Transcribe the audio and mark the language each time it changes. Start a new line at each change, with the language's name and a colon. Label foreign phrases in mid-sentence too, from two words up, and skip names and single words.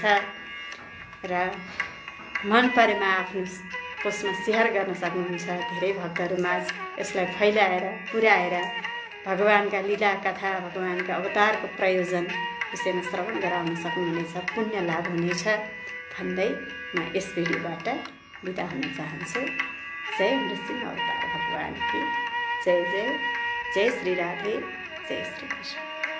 Nepali: र मन परेमा आफ्नो पोस्टमा सेयर गर्न सक्नुहुन्छ। धेरै भक्तहरूमाझ यसलाई फैलाएर, पुर्याएर भगवानका लीला कथा, भगवानका अवतारको प्रयोजन विषयमा श्रवण गराउन सक्नुहुनेछ, पुण्य लाभ हुनेछ भन्दै म यस भिडियोबाट बिदा हुन चाहन्छु।
Hindi: जय नृसिंह अवतार भगवान की जय जय। जय श्री राधे, जय श्री कृष्ण।